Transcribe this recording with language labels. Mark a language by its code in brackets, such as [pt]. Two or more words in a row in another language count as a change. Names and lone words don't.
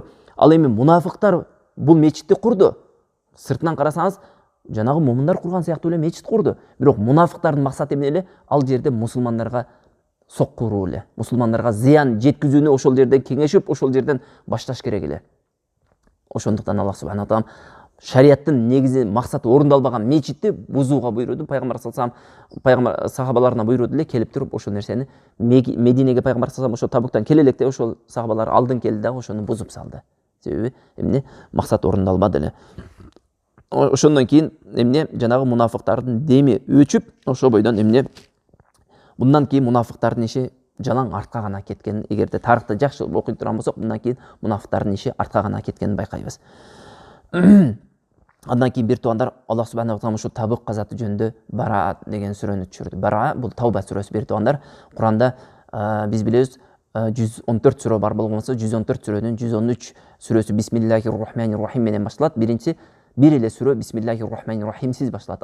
[ky] Ал эми мунафыктар бул мечитти курду. Сыртынан карасаңыз, жанагы момундар курган сыяктуу эле мечит курду. Бирок мунафыктардын максаты эмне эле? Ал жерде мусулмандарга соккуруу эле, мусулмандарга зыян жеткизүүнү ошол жерде кеңешип, ошол жерден башташ керек эле. Ошондуктан [ar] الله سبحانه وتعالى [ky] шариаттын негизи максаты орундалбаган мечитти бузууга буйруду. Пайгамбар [ar] صلى الله عليه وسلم [ky] пайгамбар сахабаларына буйруду эле келип туруп ошол нерсени Мединеге пайгамбар [ar] صلى الله عليه وسلم [ky] ошол Табуктан келе электе ошол сахабалар алдын келди дагы ошону бузуп салды. Себеби эмне? Максат орундалбады эле. Ошондон кийин эмне? Жанагы мунафыктардын деми өчүп, ошол бойдон эмне? Мындан кийин мунафыктардын иши жалаң артка гана кеткен. Эгерде тарыхты жакшы окуй турган болсок, мындан кийин мунафыктардын иши артка гана кеткенин байкайбыз. Андан кийин бир тугандар, [ar] الله سبحانه وتعالى [ky] ушу Табук казаты жөнүндө Бара деген сүрөнү түшүрдү. Бара бул Тауба сүрөсү бир тугандар. Куранда биз билебиз 114 сүрө бар болгонсо, 114 сүрөнүн 113 сүрөсү [ar] بسم الله الرحمن الرحيم [ky] менен башталат. Биринчи бир эле сүрө [ar] بسم الله الرحمن الرحيمсиз [ky] башталат.